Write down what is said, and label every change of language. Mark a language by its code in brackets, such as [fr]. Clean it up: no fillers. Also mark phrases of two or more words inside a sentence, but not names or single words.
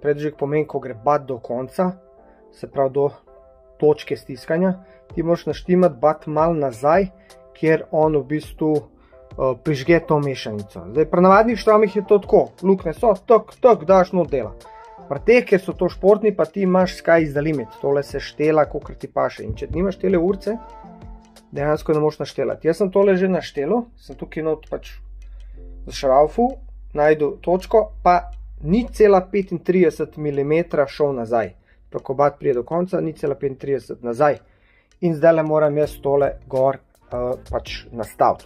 [sl] Predvžig pomeni, ko gre bat do konca, se pravi do točke stiskanja, ti moraš naštimati bat mal nazaj, kjer on v bistvu prižge to mešanico. Zdaj, pri navadnih štromih je to tako, lukne so, tak, daš not dela. Pri teh, ker so to športni, pa ti imaš [en] sky is the limit, [sl] tole se štela, kolikor ti paše. In če nimaš tele urce, dejansko ne moš naštelati. Jaz sem tole že naštelil, sem tukaj not pač zašraufu, najdu točko, pa 0,35 mm šel nazaj. Ko bat prije do konca, 0,35 nazaj. In zdaj le moram jaz tole gor pač nastaviti.